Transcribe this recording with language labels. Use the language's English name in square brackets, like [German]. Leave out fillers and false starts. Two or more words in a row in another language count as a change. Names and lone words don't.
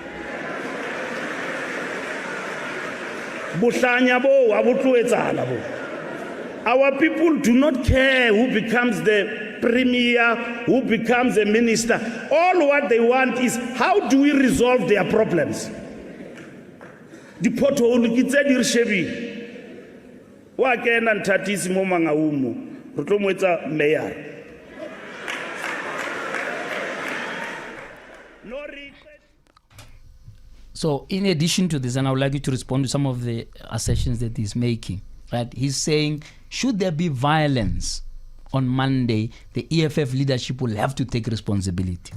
[English] Our people do not care who becomes the premier, who becomes a minister. All what they want is how do we resolve their problems? The pothole [Southern Sotho] ki tse di re shebile. Wa kena nthatisi mo mangaumo re tlo mo etsa mayor. [English] So in addition to this, and I would like you to respond to some of the assertions that he's making, right? He's saying, should there be violence on Monday, the EFF leadership will have to take responsibility.